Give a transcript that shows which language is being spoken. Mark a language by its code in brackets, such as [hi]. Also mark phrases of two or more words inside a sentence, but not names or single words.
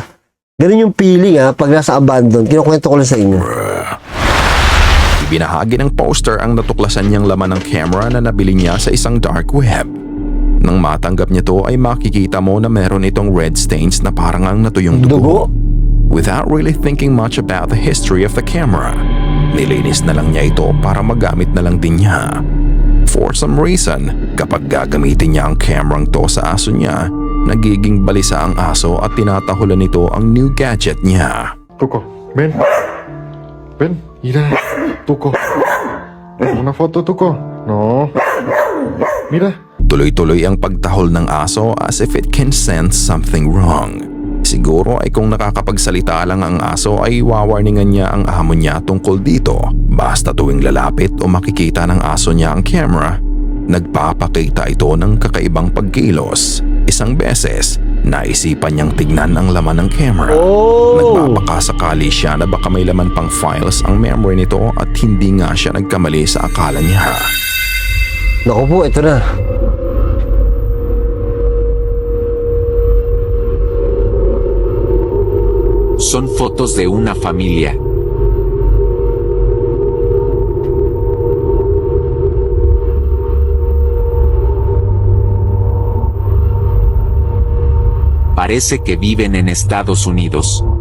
[tl] Ganun yung feeling pag nasa abandon. Kinukwento ko lang sa inyo. Ibinahagi ng poster ang natuklasan niyang laman ng camera na nabili niya sa isang [en] dark web. [tl] Nang matanggap niya to ay makikita mo na meron itong [en] red stains [tl] na parang ang natuyong dugo. [en] Without really thinking much about the history of the camera, [tl] nilinis na lang niya ito para magamit na lang din niya. [en] For some reason, [tl] kapag gagamitin niya ang camerang to sa aso niya, nagiging balisa ang aso at tinatahulan nito ang [en] new gadget [tl] niya. [es] Tuco, ven. Ven, mira. Tuco. Una foto, Tuco. No. Mira. [tl] Tuloy-tuloy ang pagtahol ng aso [en] as if it can sense something wrong. [tl] Siguro ay kung nakakapagsalita lang ang aso ay wawarningan niya ang amo niya tungkol dito. Basta tuwing lalapit o makikita ng aso niya ang camera, nagpapakita ito ng kakaibang pagkilos. Isang beses, naisipan niyang tignan ang laman ng camera. Nagpapakasakali siya na baka may laman pang files ang memory nito at hindi nga siya nagkamali sa akala niya. Naku po, ito na. [es] Son fotos de una familia. Parece que viven en Estados Unidos.